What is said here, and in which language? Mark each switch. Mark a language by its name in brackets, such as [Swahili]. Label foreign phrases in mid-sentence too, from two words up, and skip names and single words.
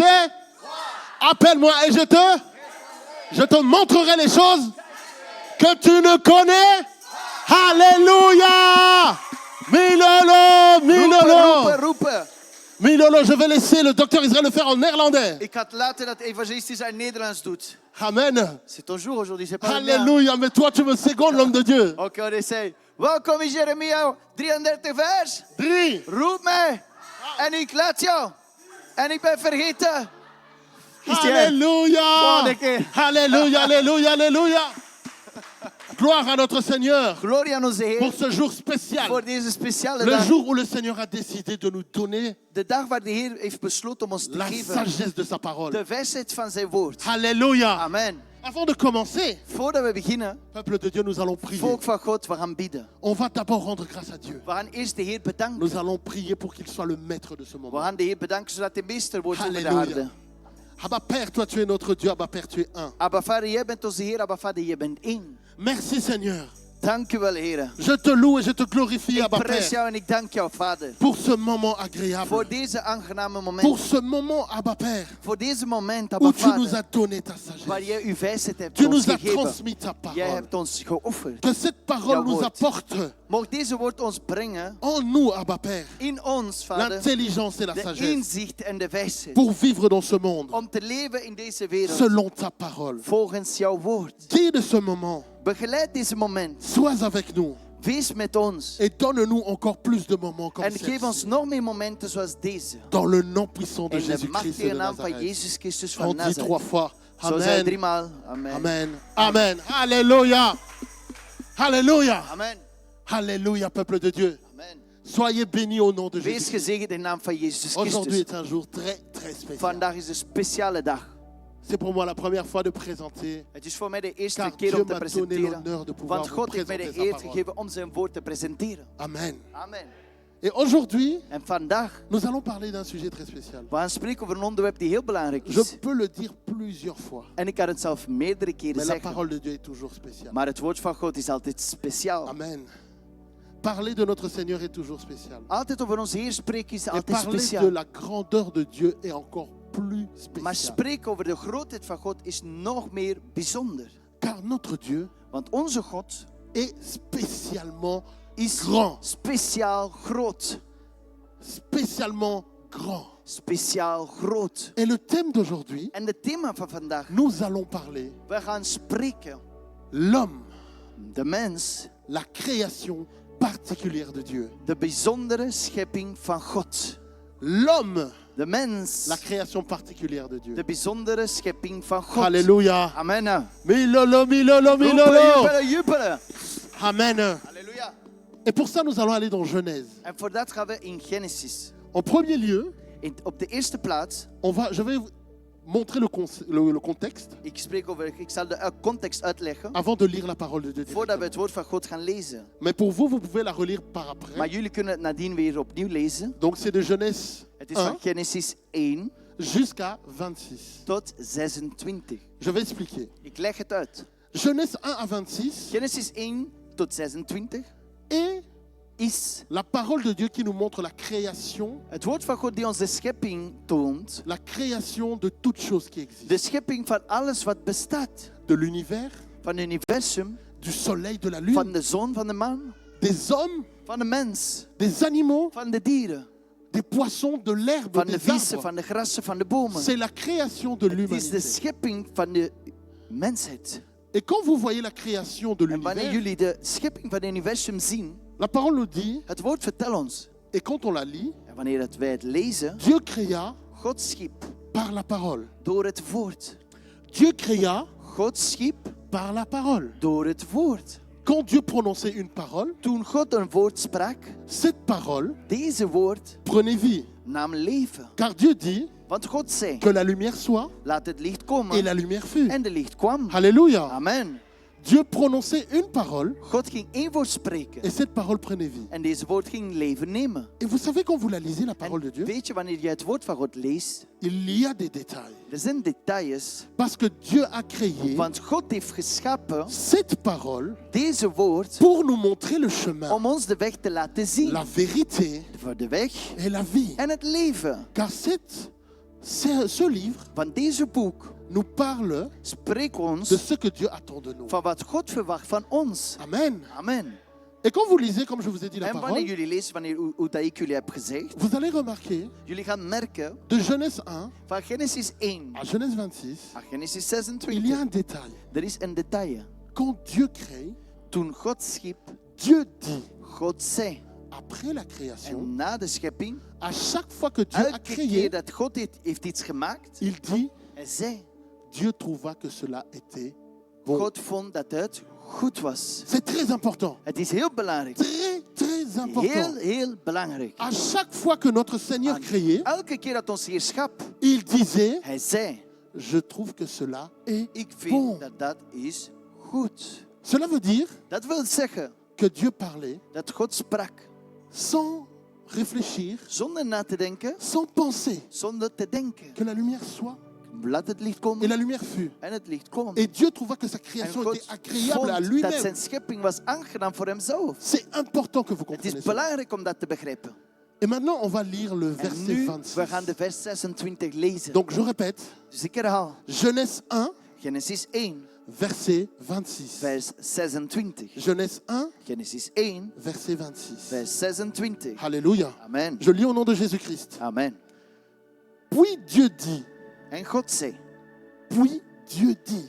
[French] Appelle-moi et je te montrerai les choses que tu ne connais. [Lingala] Alléluia. Milolo, Milolo. [Dutch] Roepen. [French] Milolo, je vais laisser le docteur Israël le faire en néerlandais. [Dutch] Ik ga het laten dat de evangelist iets uit Nederlands doet. Amen. [French] C'est ton jour aujourd'hui, c'est pas le mien. Alléluia, mais toi tu me secondes, l'homme de Dieu. Oké, on essaye. [Dutch] Welkom in Jeremia 33 vers. 3. Roep mij en ik laat jou. En ik ben vergeten. Is die er? [French] Alléluia. [Dutch] Volgende keer. [French] Alléluia, alléluia, alléluia. Gloire à notre Seigneur [Dutch] Glorie aan onze [French] pour [Dutch] Heer [French] ce jour spécial. [Dutch] voor deze speciale [French] Le [Dutch] dag. [French] jour où le Seigneur a décidé de nous donner [Dutch] De dag waar de Heer heeft besloten om ons te [French] la [Dutch] geven. [French] sagesse de sa parole. [Dutch] De wijsheid van zijn woord. [French] Alléluia. Amen. Avant de commencer, [Dutch] Voordat we beginnen, [French] peuple de Dieu, nous allons prier. [Dutch] volk van God, we gaan bidden. [French] On va d'abord rendre grâce à Dieu. [Dutch] We gaan eerst de Heer bedanken. [French] Nous allons prier pour qu'il soit le maître de ce [Dutch] We [French] moment. [Dutch] gaan de Heer bedanken zodat hij meester wordt over de Halleluja. aarde. [French] Abba Père, toi tu es notre Dieu. Abba Père, tu es un. [Dutch] Abba Vader, jij bent onze Heer. Abba Vader, jij bent één. [French] Merci Seigneur. [Dutch] Dank u wel, Heer. [French] Je te loue et je te glorifie, [Dutch] Ik [French] Abba [Dutch] prijs [French] Père, [Dutch] jou en ik dank jou, Vader. [French] pour ce moment agréable. [Dutch] Voor deze aangename [French] Pour [Dutch] moment. [French] ce moment, Abba Père, [Dutch] Voor deze moment, Abba [French] où tu nous [Dutch] Vader. [French] as donné ta [Dutch] Waar [French] sagesse. [Dutch] jij uw wijsheid hebt [French] Tu [Dutch] ons [French] nous as [Dutch] gegeven. [French] transmis ta [Dutch] Jij [French] parole. [Dutch] hebt ons geofferd. [French] Que cette parole [Dutch] Jouw [French] nous [Dutch] woord. [French] apporte [Dutch] Mocht deze woord ons brengen [French] en nous, Abba Père, [Dutch] in ons, Vader, [French] l'intelligence et la [Dutch] de [French] sagesse [Dutch] inzicht en de wijsheid. [French] pour vivre dans ce monde [Dutch] Om te leven in deze wereld. [French] selon ta parole. [Dutch] Volgens jouw woord. [French] Guide ce moment. [Dutch] Begeleid deze moment. [French] Sois avec nous [Dutch] Wees met ons. [French] et donne-nous encore plus de moments comme [Dutch] En geef ons [French] ceci. [Dutch] nog meer momenten zoals deze. [French] Dans le nom puissant de [Dutch] In de [French] Jésus-Christ [Dutch] machtige [French] de [Dutch] naam van [French] Nazareth. [Dutch] Jezus Christus [French] On [Dutch] van [French] dit 3 [Dutch] Nazareth. [French] fois. [Dutch] Zo zei [French] Amen. [Dutch] driemaal. Amen. [French] Amen. Amen. Alléluia. Alléluia. Amen. Alléluia, peuple de Dieu. Amen. Soyez bénis au nom de [Dutch] Wees [French] Jésus. [Dutch] gezegend in de naam van Jezus [French] Aujourd'hui [Dutch] Christus. [French] est un jour très, très spécial. [Dutch] Vandaag is een speciale dag. [French] C'est pour moi la première fois de présenter, [Dutch] Het is voor mij de eerste [French] car [Dutch] keer [French] Dieu [Dutch] om te [French] m'a donné [Dutch] presenteren. [French] l'honneur de pouvoir [Dutch] Want [French] vous [Dutch] God heeft mij de [French] présenter sa [Dutch] eer [French] parole. [Dutch] gegeven om zijn woord te presenteren. [French] Amen. [Dutch] Amen. [French] Et aujourd'hui, [Dutch] En vandaag, [French] nous allons parler d'un sujet très spécial. [Dutch] we gaan spreken over een onderwerp die heel belangrijk [French] Je [Dutch] is. [French] peux le dire plusieurs fois, [Dutch] En ik kan het zelf meerdere keren [French] mais la [Dutch] zeggen. [French] parole de Dieu est toujours spéciale. [Dutch] Maar het woord van God is altijd speciaal. Amen. [French] Parler de notre Seigneur est toujours spécial. [Dutch] Altijd over onze Heer spreken is [French] Et [Dutch] altijd [French] parler de [Dutch] speciaal. [French] la grandeur de Dieu est encore plus [Dutch] Maar [French] spécial. [Dutch] spreken over de grootheid van God is nog meer bijzonder. [French] Car notre Dieu [Dutch] Want onze God [French] est spécialement [Dutch] is [French] grand. [Dutch] speciaal groot. [French] Spécialement grand. [Dutch] Speciaal groot. [French] Et le thème d'aujourd'hui, [Dutch] En het thema van vandaag, [French] nous allons parler [Dutch] we gaan spreken. [French] l'homme, [Dutch] De mens, [French] la création particulière de Dieu. [Dutch] de bijzondere schepping van God. [French] L'homme, [Dutch] De mens, [French] la création particulière de Dieu. [Dutch] de bijzondere schepping van God. [French] Alléluia. Amen. [Lingala] Milolo, milolo, [Dutch] Jubelen, [Lingala] milolo. [Dutch] jubelen, jubelen. Amen. Halleluja. [French] Et pour ça, nous allons aller dans Genèse. [Dutch] En voor dat gaan we in Genesis. [French] En premier lieu, [Dutch] Op de eerste plaats, [French] je vais vous montrer le contexte [Dutch] ik zal de context uitleggen. [French] avant de lire la parole de Dieu. [Dutch] Voordat we het woord van God gaan lezen. [French] Mais pour vous, vous pouvez la relire par après. [Dutch] Maar jullie kunnen het nadien weer opnieuw lezen. [French] Donc c'est de Genèse [Dutch] Het is 1 van Genesis 1 [French] jusqu'à 26. [Dutch] tot 26. [French] Je vais expliquer. [Dutch] Ik leg het uit. [French] Genèse 1 à 26 [Dutch] Genesis 1 tot 26 [French] est [Dutch] is [French] la parole de Dieu qui nous montre la création, [Dutch] het woord van God die ons de schepping toont. [French] la création de toutes choses qui existent. [Dutch] De schepping van alles wat bestaat. [French] De l'univers, [Dutch] Van het universum, [French] du soleil, de la [Dutch] van [French] lune, [Dutch] de zon, van de maan, [French] des hommes, [Dutch] van de mens, [French] des animaux, [Dutch] van de dieren, [French] des poissons, de l'herbe, [Dutch] van de [French] des [Dutch] vissen, [French] arbres. [Dutch] van de grassen, van de bomen. [French] C'est la création de [Dutch] Het is de [French] l'humanité. [Dutch] schepping van de mensheid. [French] Et quand vous voyez la création de [Dutch] En wanneer [French] l'univers, [Dutch] jullie de schepping van het universum zien, [French] la parole nous dit, [Dutch] het woord vertelt ons. [French] et quand on la lit, [Dutch] En wanneer wij het lezen, [French] Dieu créa [Dutch] God schiep [French] par la parole. [Dutch] door het woord. [French] Dieu créa [Dutch] God schiep [French] par la parole. [Dutch] door het woord. [French] Quand Dieu prononçait une parole, [Dutch] Toen God een woord sprak, [French] cette parole [Dutch] deze woord [French] prenait vie. [Dutch] nam leven. [French] Car Dieu dit [Dutch] Want God zei, [French] que la lumière soit [Dutch] laat het licht [French] et [Dutch] komen. [French] la lumière fut. [Dutch] En de licht kwam. [French] Alléluia. [Dutch] Amen. [French] Dieu prononçait une parole [Dutch] God ging één woord spreken. [French] et cette parole prenait vie. [Dutch] En deze woord ging leven nemen. [French] Et vous savez quand vous la lisez, la parole de [Dutch] En [French] Dieu, [Dutch] weet je, wanneer je het woord van God leest, [French] il y a des détails. [Dutch] er zijn details. [French] Parce que Dieu a créé [Dutch] Want God heeft geschapen [French] cette parole [Dutch] deze woord [French] pour nous montrer le chemin, [Dutch] om ons de weg te laten zien. [French] la vérité [Dutch] Voor de weg [French] et la vie. [Dutch] en het leven. [French] Car ce livre [Dutch] Want deze boek [French] nous parle [Dutch] spreekt [French] de [Dutch] ons [French] ce que Dieu attend de nous. [Dutch] van wat God verwacht van ons. [French] Amen. [Dutch] Amen. [French] Et quand vous lisez, comme je vous ai dit la [Dutch] En wanneer [French] parole, [Dutch] jullie lezen, hoe dat ik jullie heb gezegd, [French] vous allez remarquer [Dutch] jullie gaan merken [French] de Genèse 1 [Dutch] van Genesis 1 [French] à Genèse 26, [Dutch] à Genesis [French] il y a [Dutch] 26. [French] un détail. [Dutch] Er is een detail. [French] Quand Dieu crée, [Dutch] Toen God schiep, [French] Dieu dit, [Dutch] God zei. [French] après la création, [Dutch] En na de schepping, [French] à chaque fois que Dieu a [Dutch] elke [French] créé, [Dutch] keer dat God heeft iets gemaakt, [French] il dit, [Dutch] hij zei, [French] Dieu trouva que cela était bon. [Dutch] God vond dat het goed was. [French] C'est très important. [Dutch] Het is heel belangrijk. [French] Très, très important. [Dutch] Heel belangrijk. [French] À chaque fois que notre Seigneur [Dutch] En [French] créait, [Dutch] elke keer dat ons Heer schap, [French] il disait, [Dutch] hij zei, [French] je trouve que cela est [Dutch] ik [French] bon. [Dutch] vind dat dat is goed. [French] Cela veut dire [Dutch] Dat wil zeggen [French] que Dieu parlait [Dutch] dat God sprak [French] sans réfléchir, [Dutch] zonder na te denken, [French] sans penser, [Dutch] zonder te denken. [French] que la lumière soit. [Dutch] Laat het licht [French] Et [Dutch] komen [French] la lumière fut. [Dutch] en het licht kwam. [French] Et Dieu trouva que sa [Dutch] En [French] création [Dutch] God [French] était agréable à [Dutch] vond dat [French] lui-même. [Dutch] zijn schepping was aangenaam voor hemzelf. [French] C'est important que vous [Dutch] Het [French] compreniez [Dutch] is [French] ça. [Dutch] belangrijk om dat te begrijpen. [French] Et maintenant, on va lire le [Dutch] En [French] verset [Dutch] nu, [French] 26. [Dutch] we gaan de vers 26 lezen. [French] Donc, je répète, [Dutch] Dus ik herhaal. [French] Genèse 1, [Dutch] Genesis 1, [French] verset 26. [Dutch] vers 26. [French] Genèse 1, [Dutch] Genesis 1, [French] verset 26. [Dutch] vers 26. [French] Alléluia. [Dutch] Amen. [French] Je lis au nom de Jésus-Christ. [Dutch] Amen. [French] Puis Dieu dit, [Dutch] En God zei. [French] puis Dieu dit,